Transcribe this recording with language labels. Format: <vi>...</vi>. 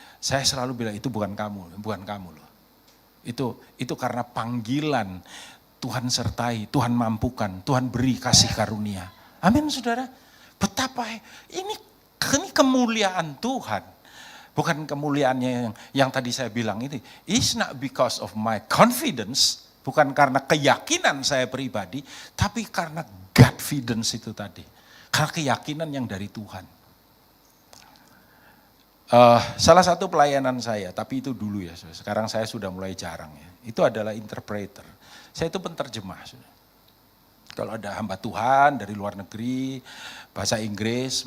<id>Saya selalu bilang itu bukan kamu loh. Itu karena panggilan Tuhan sertai, Tuhan mampukan, Tuhan beri kasih karunia. Amin saudara. Betapa ini kemuliaan Tuhan. Bukan kemuliaannya yang tadi saya bilang ini.</id> <en>It's not because of my confidence.</en> <id>Bukan karena keyakinan saya pribadi. Tapi karena Godfidence itu tadi. Karena keyakinan yang dari Tuhan. Salah satu pelayanan saya, tapi itu dulu ya. Sekarang saya sudah mulai jarang ya. Itu adalah interpreter. Saya itu penterjemah. Kalau ada hamba Tuhan dari luar negeri, bahasa Inggris.</id>